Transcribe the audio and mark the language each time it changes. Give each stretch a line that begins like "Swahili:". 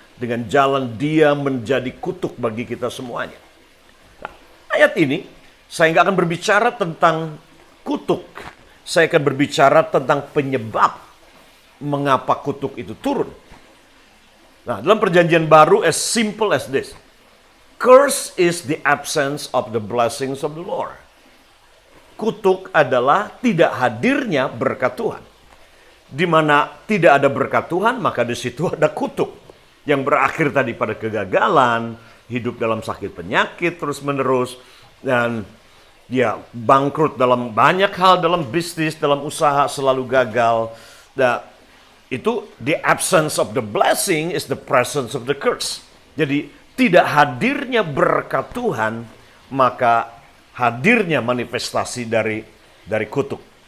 Indonesian: Dengan jalan Dia menjadi kutuk bagi kita semuanya. Nah, ayat ini saya nggak akan berbicara tentang kutuk. Saya akan berbicara tentang penyebab mengapa kutuk itu turun. Nah, dalam perjanjian baru
English: as simple as this. Curse is the absence of the blessings of the Lord.
Indonesian: Kutuk adalah tidak hadirnya berkat Tuhan. Di mana tidak ada berkat Tuhan, maka di situ ada kutuk. Yang berakhir tadi pada kegagalan, hidup dalam sakit penyakit terus-menerus, dan ya bangkrut dalam banyak hal, dalam bisnis, dalam usaha selalu gagal. Nah, itu
English: the absence of the blessing is the presence of the curse.
Indonesian: Jadi tidak hadirnya berkat Tuhan, maka hadirnya manifestasi dari kutuk.